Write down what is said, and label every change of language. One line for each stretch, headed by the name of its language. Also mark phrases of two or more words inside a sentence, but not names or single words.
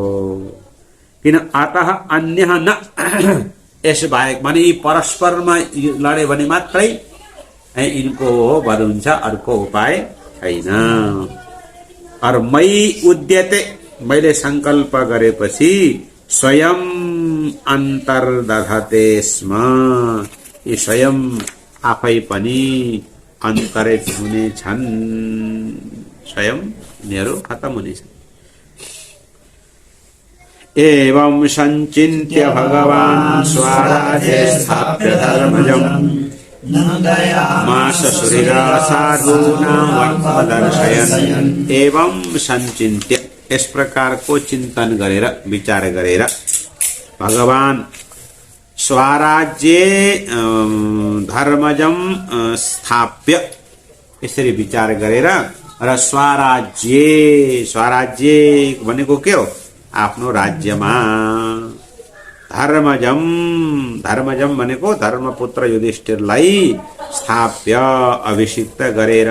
Nepali: किन अतः अन्य न यस बाहेक माने यी परस्परमा लडे भने मात्रै यिनको वध हुन्छ, अर्को उपाय छैन।
Sanskrit: और मई उद्यते
Nepali: मैले संकल्प गरेपछि
Sanskrit: स्वयं अन्तर्दधते स्म,
Nepali: यी स्वयं आफै पनि अन्तरित हुने छन्, स्वयं यिनीहरू खत्म हुनेछन्।
Sanskrit: एवं संचिन्त्य भगवान् स्वराज्ये स्थाप्य धर्मजम् मास सुहृदा साधूनां वर्तदर्शयन्। एवं संचिन्त्य
Hindi: इस प्रकार को चिंतन
Nepali: गरेर विचार गरेर
Sanskrit: भगवान स्वराज्ये धर्मजम स्थाप्य
Nepali: यसरी विचार गरेर र स्वराज्ये, स्वराज्य भनेको के हो? आफ्नो राज्यमा धर्मजम, धर्मजम भनेको धर्मपुत्र युधिष्ठिरलाई स्थाप्य अभिषिक्त गरेर।